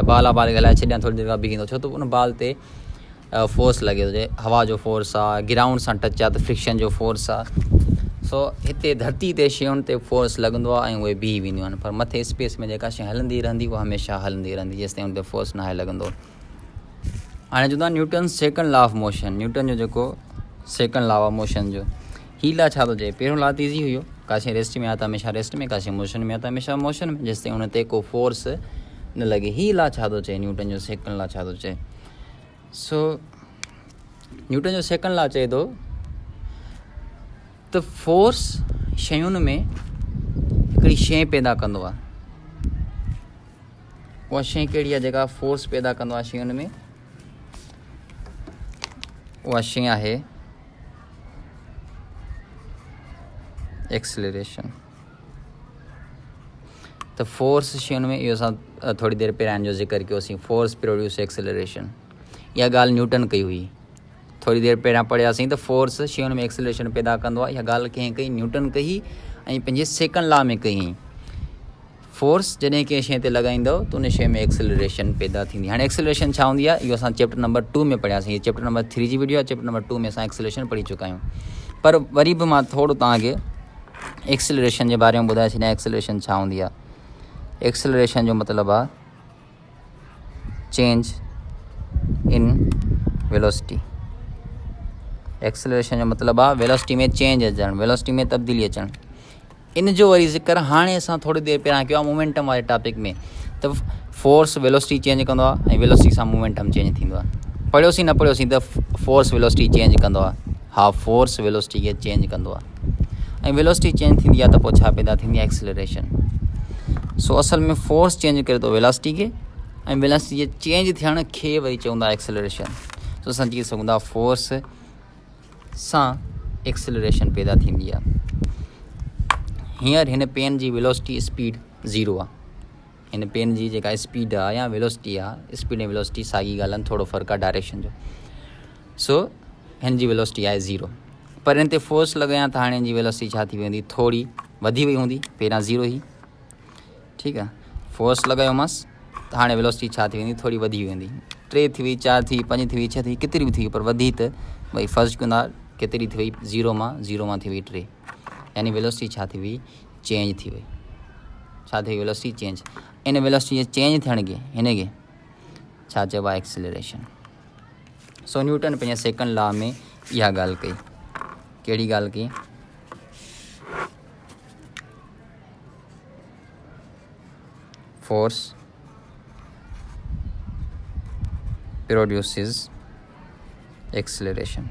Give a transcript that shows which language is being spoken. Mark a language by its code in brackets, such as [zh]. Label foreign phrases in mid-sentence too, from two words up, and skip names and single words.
[sd] बाल ॻाल्हाए छॾियां, थोरी देरि खां बीह वेंदो, छो त उन बाल ते फोर्स लॻे थो। जे हवा जो फोर्स आहे, ग्राउंड सां टच आहे त फ्रिक्शन जो फोर्स आहे। सो हिते धरती ते शयुनि ते फोर्स लॻंदो आहे ऐं उहे बीह वेंदियूं आहिनि। पर मथे स्पेस में जेका शइ हलंदी रहंदी उहा हमेशह हलंदी रहंदी, जेसिताईं हुन ते फोर्स न आहे लॻंदो। हाणे चवंदा न्यूटन [en] second law of motion. [sd] न्यूटन जो जेको [en] second law of motion [sd] जो ही लॉ छा थो चए? पहिरियों लॉ त ईज़ी हुयो, का शइ रेस्ट में आहे त हमेशह रेस्ट में, का शइ मोशन में आहे त हमेशह मोशन में, जेसिताईं हुन ते को फोर्स न लॻे। ही लॉ छा थो चए? न्यूटन जो [en] second law [sd] छा थो चए? सो न्यूटन जो [en] second law [sd] चए थो त फोर्स शयुनि में हिकिड़ी शइ पैदा कंदो आहे। उहा शइ कहिड़ी आहे जेका फोर्स पैदा कंदो आहे शयुनि में? उहा शइ आहे एक्सेलरेशन। तो फोर्स शयुनि में इहो असां थोरी देरि पहिरियां जो ज़िक्र कयोसीं, [en] force produce acceleration, [sd] इहा ॻाल्हि न्यूटन कई हुई। थोरी देरि पहिरियां पढ़ियासीं त फोर्स शयुनि में एक्सेलरेशन पैदा कंदो आहे, इहा ॻाल्हि कंहिं कई, न्यूटन कई ऐं पंहिंजे [en] second law [sd] में कई। फोर्स जॾहिं कंहिं शइ ते लॻाईंदो त उन शइ में एक्सेलरेशन पैदा थींदी। हाणे एक्सेलरेशन छा हूंदी आहे, इहो असां [en] chapter number 2 [sd] में पढ़ियासीं। हीअ [en] chapter number 3 [sd] जी वीडियो आहे, [en] chapter number 2 [sd] में असां एक्सेलरेशन पढ़ी चुका आहियूं। पर वरी बि मां थोरो तव्हांखे एक्सेलरेशन जे बारे में ॿुधाए छॾियां, एक्सेलरेशन छा हूंदी आहे। एक्सेलरेशन जो मतिलबु आहे [en] change in velocity. [sd] एक्सेलरेशन जो मतिलबु आहे वेलोसिटी में चेंज अचणु, वेलोसिटी में तब्दीली अचणु। इन जो वरी ज़िक्र हाणे असां थोरी देरि पहिरियां कयो आहे मोमेंटम वारे टॉपिक में। त [en] force velocity change [sd] कंदो आहे ऐं वेलोसिटी सां मोमेंटम चेंज थींदो आहे। पढ़ियोसीं न पढ़ियोसीं त [en] force velocity change [sd] कंदो आहे। हा, फोर्स वेलोसिटी खे चेंज कंदो आहे ऐं वेलोसिटी चेंज थींदी आहे त पोइ छा पैदा थींदी आहे, एक्सेलरेशन। सो असल में फोर्स चेंज करे थो वेलोसिटी खे ऐं वेलोसिटी जे चेंज थियण खे वरी चवंदा एक्सेलरेशन। सो असां चई सघूं था फोर्स सां एक्सेलरेशन पैदा थींदी आहे। हींअर हिन पेन जी [en] velocity speed [sd] 0 आहे। हिन पेन जी जेका स्पीड आहे या वेलोसिटी आहे, स्पीड ऐं वेलोसिटी साॻी ॻाल्हि आहिनि, थोरो फ़र्क़ु आहे डायरेक्शन जो। सो हिन जी वेलोसिटी आहे 0, पर हिन ते फोर्स लॻायां त हाणे हिन जी वेलोसिटी छा थी वेंदी, थोरी वधी वई हूंदी। पहिरियां 0 हुई, ठीकु आहे। फोर्स लॻायोमांसि त हाणे वेलोसिटी छा थी वेंदी, थोरी वधी वेंदी। 3 थी वई, 4 थी, 5 थी वई, 6 थी, केतिरी बि थी, पर वधी त भई फर्स्ट कंदा केतिरी थी वई, 0 मां थी वई 3, यानी वेलोसिटी छा थी वई, चेंज थी वई। छा थी वई, [en] velocity change. [sd] इन वेलोसिटी जे चेंज थियण खे हिन खे छा चइबो आहे, एक्सेलरेशन। सो न्यूटन पंहिंजे [en] second law [sd] में इहा ॻाल्हि कई। कहिड़ी ॻाल्हि कई, [en] force produces acceleration.